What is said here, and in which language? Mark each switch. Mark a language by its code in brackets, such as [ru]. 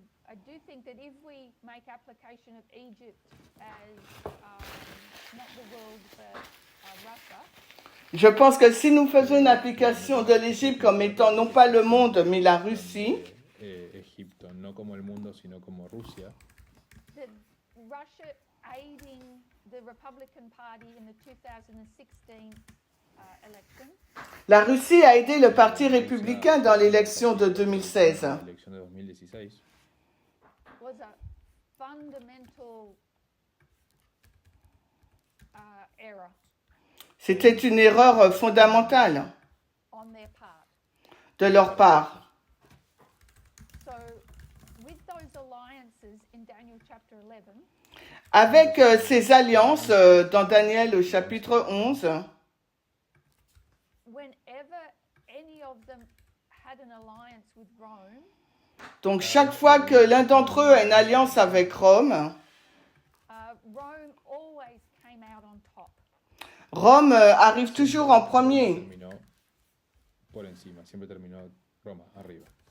[en] I do think that if we make application of Egypt as not the world but Russia, [fr] Je pense que si nous faisons une application de l'Égypte comme étant non pas le monde mais la Russie, [es] Egipto, no como el mundo, sino como Rusia, [en] that Russia aiding the Republican Party in the 2016 election [fr] la Russie a aidé le Parti républicain dans l'élection de 2016. [es] la elección de 2016, [en] was a fundamental error [fr] C'était une erreur fondamentale [en] on their part. [fr] de leur part. [en] So, with those alliances in Daniel chapter 11, [fr] Avec ces alliances dans Daniel au chapitre 11, [en] whenever any of them had an alliance with Rome, [fr] donc chaque fois que l'un d'entre eux a une alliance avec Rome, [en] Rome always came out on top. [fr] Rome arrive toujours en premier. [es] terminó por encima, siempre terminó Roma arriba.